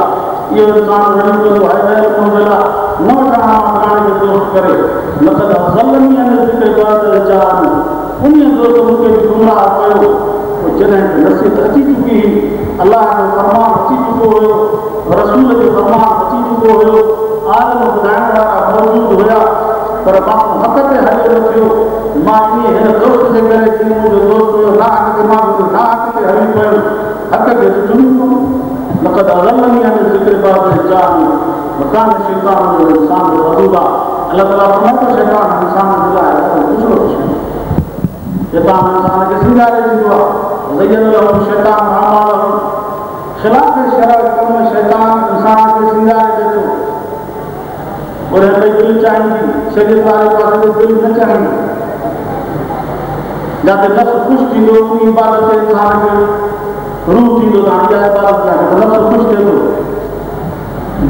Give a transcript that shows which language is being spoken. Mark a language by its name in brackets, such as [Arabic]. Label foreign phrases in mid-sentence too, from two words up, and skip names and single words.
[Sindhi] इहो इंसान रड़ी कंदो हाय वेला न वठणा फलाणे खे दोस्त करे [Arabic] لقد أضلني عن ذكر بعد جاءني, [Sindhi] उन दोस्त मूंखे बि गुमराह कयो जॾहिं नसीहत अची चुकी हुई, अलाह जो फरमान अची चुको हुयो, रसूल जो फरमान अची चुको हुयो, आलम ॿुधाइण वारा मौजूद हुया, पर मां हक़ ते हलियो न थियो। मां ईअं हिन दोस्त जे करे जीअं मुंहिंजो दोस्त हुयो ना हक़ ते मां बि ना हक़ ते हली पियो, हक़ खे चुनियो। [Arabic] لقد أضلني عن ذكر بعد جاءني وكان شيطان [Sindhi] जो इंसान जो वज़ूदा। अलाह ताला फरमाए थो शैतान इंसान जे लाइ कुझु न कुझु शैतान इंसान खे सिंगारे ॾींदो आहे। [Arabic] زين لهم شيطان أعمالهم, [Sindhi] ख़िलाफ़ शरअ कम शैतान इंसान खे सिंगारे ॾे थो। और भई दिलि चाहींदी शरीयत वारे पासे ते दिलि न चाहींदी, जिते नफ़्स ख़ुशि थींदो उन इबादत इंसान खे रूह थींदो त हाणे इहा इबादत आहे त नफ़्स ख़ुशि थिए थो।